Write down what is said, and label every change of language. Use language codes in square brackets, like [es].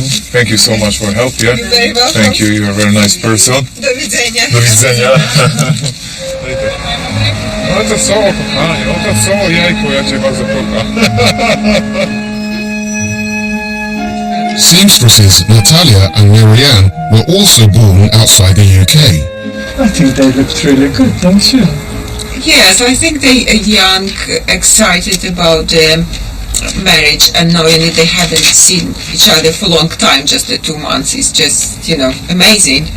[en] Thank you so much for help, yeah? Thank you, you're a very nice person. [pl] Do widzenia. Do widzenia. No to co, kochanie, no to co, jajku, ja cię bardzo kocham. [en] Seamstresses Natalia and Marianne were also born outside the UK. I think they looked really good, don't you? Yes, I think they are young, excited about marriage, and knowing that they haven't seen each other for a long time, just the 2 months, is just, amazing.